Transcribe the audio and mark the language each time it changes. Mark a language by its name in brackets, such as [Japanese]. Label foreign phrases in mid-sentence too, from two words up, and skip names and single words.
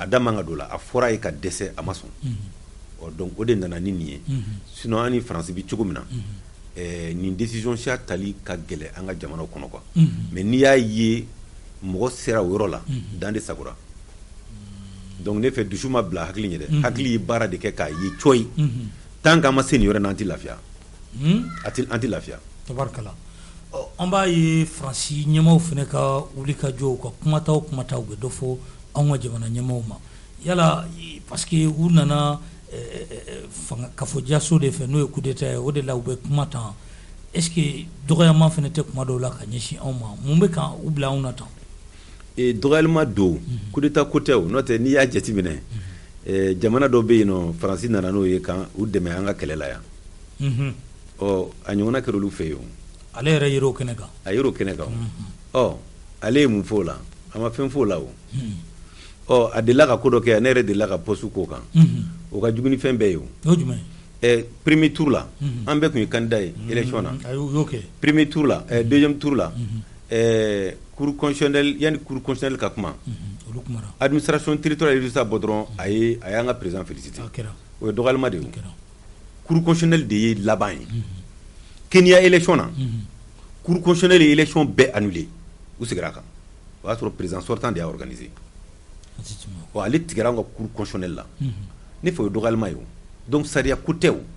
[Bambara] la a fɔra ye ka dɛsɛ a ma sɔn donc o de nana ni nin ye sinon an ni Faransi bi cogo min na nin décision siya tali ka gɛlɛ an ka jamana kɔnɔ quoi mais n'i y'a ye mɔgɔ sera o yɔrɔ la dan de sagora donc ne fɛ dusu ma bila hakili ɲɛ dɛ hakili ye baara de kɛ k'a ye coyi tant qu'an ma se nin yɔrɔ na an tɛ lafiya an tɛ lafiya tabarikala an b'a ye Faransi ɲɛmaaw fana ka wuli ka jɔ ka kumataw bɛ dɔ fɔ anw ka jamana ɲɛmaaw ma yala [French] parce que [Bambara] u nana kafɔdiyaso de fɛ n'o ye [French] coup d'état [Bambara] ye o de la u bɛ kuma tan [French] est-ce que [Bambara] dɔgɔyama fana tɛ kuma dɔw la ka ɲɛsin anw ma mun bɛ kan u bila anw na tan dɔgɔyalima don [French] coup d'état [Bambara] ko tɛ o n'o tɛ n'i y'a jateminɛ jamana dɔ bɛ yen nɔ Faransi nana n'o ye kan u dɛmɛ an ka kɛlɛ la yan a ɲɔgɔnna kɛra olu fɛ yen ale yɛrɛ yer'o kɛnɛ kan a yer'o kɛnɛ kan ale ye mun fɔ o la a ma fɛn fɔ o la a delila ka ko dɔ kɛ ne yɛrɛ delila ka poste k'o kan o ka jugu ni fɛn bɛɛ ye o jumɛn [French] premier tour [Bambara] la an bɛɛ kun ye candidat ye élection na [French] premier tour [Bambara] la [French] deuxième tour [Bambara] la [French] cour constitutionnelle [Bambara] yani [French] cour constitutionnelle [Bambara] ka kuma [French] administration territoriale résultat [Bambara] bɔ dɔrɔn a y'an ka [French] président félicité [Bambara] o ye dɔgɔyalima de ye [French] cour constitutionnelle [Bambara] de ye laban ye Kenya élection na [French] cour constitutionnelle [Bambara] ye élection bɛɛ annulé u segira a kan o y'a sɔrɔ [French] président sortant [Bambara] de y'a organisé ale tigɛra an ka [French] cour constitutionnelle [Bambara] la ne fɛ o ye dɔgɔyalima ye donc sariya ko tɛ